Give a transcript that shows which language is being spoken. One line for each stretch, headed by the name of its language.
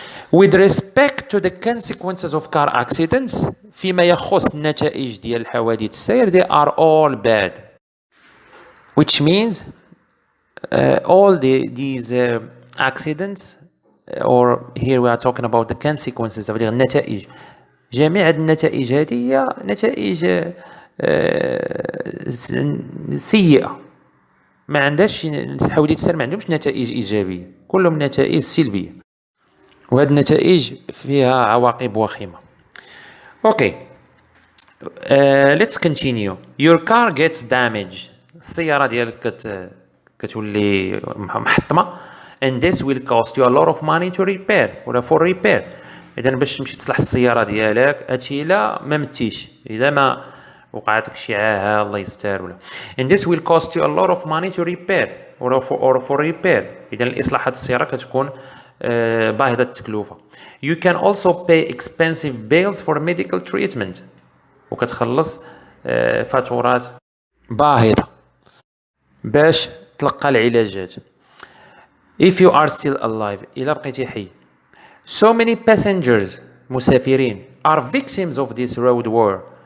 English: With respect to the consequences of car accidents
Arabic: فيما يخص النتائج ديال الحوادث السير
English: they are all bad. Which means all these accidents or here we are talking about the consequences of النتائج.
Arabic: جميع النتائج هذه هي نتائج سيئة. ما عندهاش حوادث السير ما عندهمش نتائج إيجابية، كلهم نتائج سلبية، وهذه النتائج فيها عواقب وخيمة. Okay,
English: let's continue. Your car gets damaged.
Arabic: السيارة ديالك كتولي محطمة.
English: And this will cost you a lot of money to repair ولا for repair.
Arabic: إذا باش تمشي تصلح السيارة ديالك هادشي إلا ما متيش، إذا ما وقعت لك شي عاهة الله يستر ولا.
English: And this will cost you a lot of money to repair or for repair.
Arabic: إذا الإصلاح هاد السيارة كتكون باهظة التكلفة.
English: You can also pay expensive bills for medical treatment.
Arabic: وكتخلص فاتورات باهظة باش تلقى العلاجات.
English: If you are still alive
Arabic: إلا بقيتي حي.
English: So many passengers مسافرين are victims of this road war.